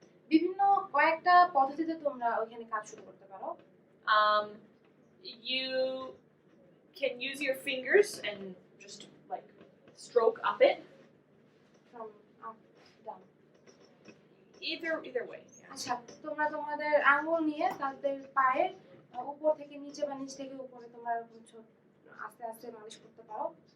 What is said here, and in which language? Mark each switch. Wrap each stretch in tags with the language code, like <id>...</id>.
<bn>বিভিন্ন কয়েকটা পদ্ধতিতে তোমরা ওইখানে কাজ শুরু করতে পারো।</bn> <en>You can use your fingers and just like stroke up it. From up, down. Either way. Yeah.</en> <bn>আচ্ছা, তোমরা তোমাদের আঙ্গুল নিয়ে তাদের পায়ের উপর থেকে নিচে বা নিচ থেকে উপরে তোমরা এরকম আস্তে আস্তে মালিশ করতে পারো।</bn>